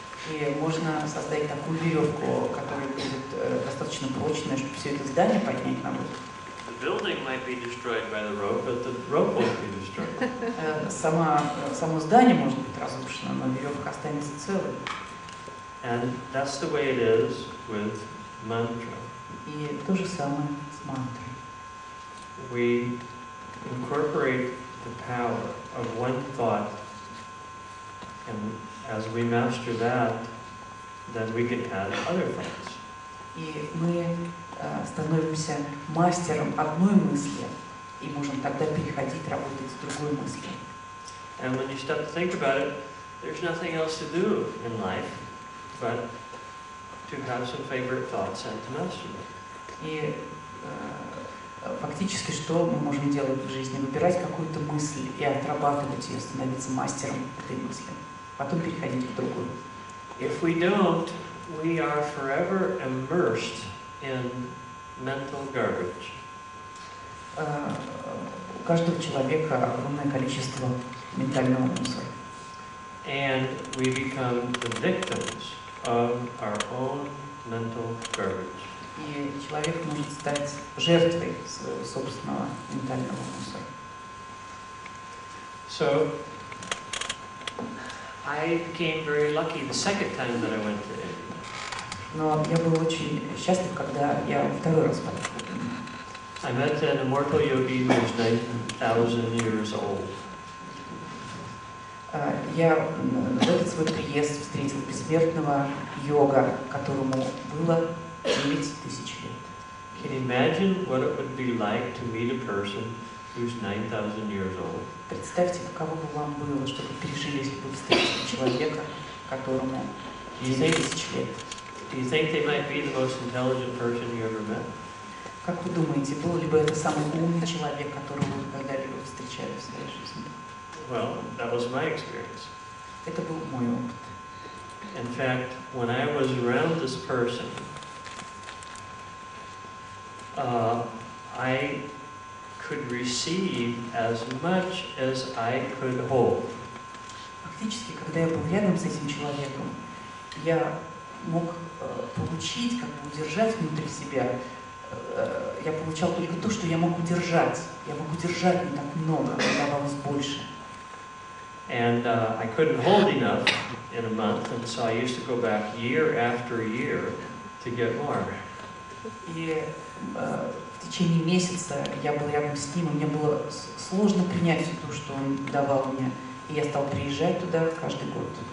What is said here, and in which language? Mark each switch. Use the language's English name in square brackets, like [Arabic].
[Russian] И можно создать такую веревку, которая будет достаточно прочная, чтобы все это здание поднять на воздух. [English] The building might be destroyed by the rope, but the rope won't be destroyed. [Russian] Само здание может быть разрушено, но веревка останется целой. [English] And that's the way it is with mantra. [Russian] И то же самое с мантрой. [English] We incorporate the power of one thought, and as we master that, then we can add other thoughts. [Russian] И мы становимся мастером одной мысли, и можем тогда переходить работать с другой мыслью. [English] And when you stop to think about it, there's nothing else to do in life but to have some favorite thoughts and to master them. [Russian] И фактически что мы можем делать в жизни? Выбирать какую-то мысль и отрабатывать ее, становиться мастером этой мысли, потом переходить к другой. [English] If we don't, we are forever immersed in mental garbage. [Russian] У каждого человека огромное количество ментального мусора. [English] And we become the victims of our own mental garbage. [Russian] И человек может стать жертвой своего собственного ментального мусора. [English] So, I became very lucky the second time that I went to India. [Russian] Но я был очень счастлив, когда я второй раз поехал. [English] I met an immortal yogi who was 9,000 years old. [Russian] Я в этот свой приезд встретил бессмертного йога, которому было 9000 лет. [English] Can you imagine what it would be like to meet a person who's 9,000 years old? [Russian] Представьте, каково бы вам было, чтобы пережили, если бы встретили человека, которому 9000 лет. [English] Do you think they might be the most intelligent person you ever met? [Russian] Как вы думаете, был ли бы это самый умный человек, которого вы когда-либо встречали в своей жизни? [English] Well, that was my experience. [Russian] Это был мой опыт. [English] In fact, when I was around this person, I could receive as much as I could hold. [Russian] Фактически, когда я был рядом с этим человеком, я мог получить, как бы удержать внутри себя, я получал только то, что я мог удержать. Я мог удержать не так много, мне давалось больше. [English] And I couldn't hold enough in a month, and so I used to go back year after year to get more. [Russian] И в течение месяца я был рядом с ним, и мне было сложно принять все то, что он давал мне. И я стал приезжать туда каждый год.